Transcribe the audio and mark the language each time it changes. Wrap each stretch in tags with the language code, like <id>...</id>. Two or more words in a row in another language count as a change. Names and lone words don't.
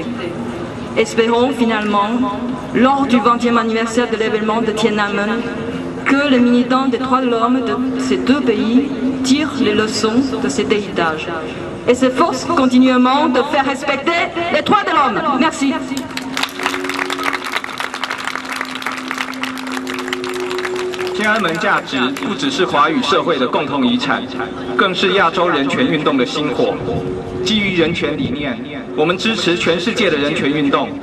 <fr>Espérons finalement, lors du 20e anniversaire de l'événement de Tiananmen, que les militants des droits de l'homme de ces 2 pays tirent les leçons de cet héritage et s'efforcent continuellement de faire respecter les droits de l'homme. Merci.</fr> <zh>天安门价值不只是华语社会的共同遗产，更是亚洲人权运动的薪火。基于人权理念，我们支持全世界的人权运动。</zh>